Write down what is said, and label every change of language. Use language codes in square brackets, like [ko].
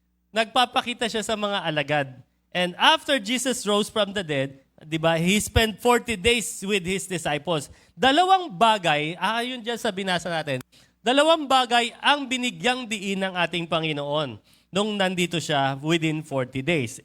[tl] Nagpapakita siya sa mga alagad. [en] And after Jesus rose from the dead, [tl] di ba, [en] he spent 40 days with his disciples. [tl] Dalawang bagay, ayon dyan sa binasa natin, dalawang bagay ang binigyang diin ng ating Panginoon nung nandito siya [en] within 40 days.